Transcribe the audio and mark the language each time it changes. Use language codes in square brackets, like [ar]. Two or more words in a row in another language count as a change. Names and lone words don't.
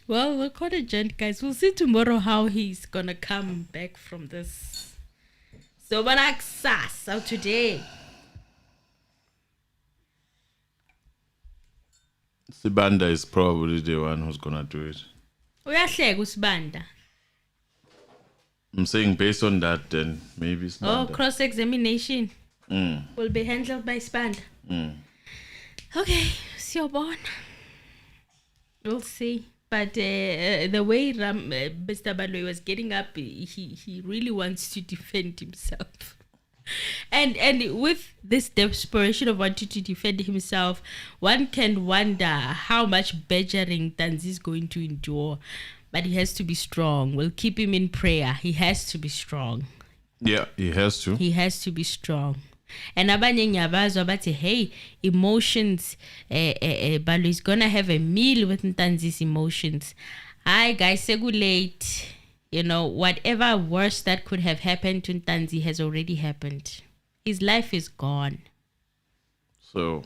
[en] Well, the court adjourned, guys. We'll see tomorrow how he's gonna come back from this. So so today. Sibanda is probably the one who's gonna do it. [zu] Uyahleka uSibanda. [en] I'm saying based on that, then maybe Sibanda. Oh, cross-examination will be handled by Sibanda. [zu] Okay, siyobona. [en] We'll see. But the way Mr. Baloyi was getting up, he really wants to defend himself. And with this desperation of wanting to defend himself, one can wonder how much badgering Ntanzi is going to endure. But he has to be strong. We'll keep him in prayer. He has to be strong. Yeah, he has to. He has to be strong. [zu] And abanye nyabazwa bathi, [en] hey, emotions, Baloyi is gonna have a meal with Ntanzi's emotions. Hi guys, late. You know, whatever worse that could have happened to Ntanzi has already happened. His life is gone. So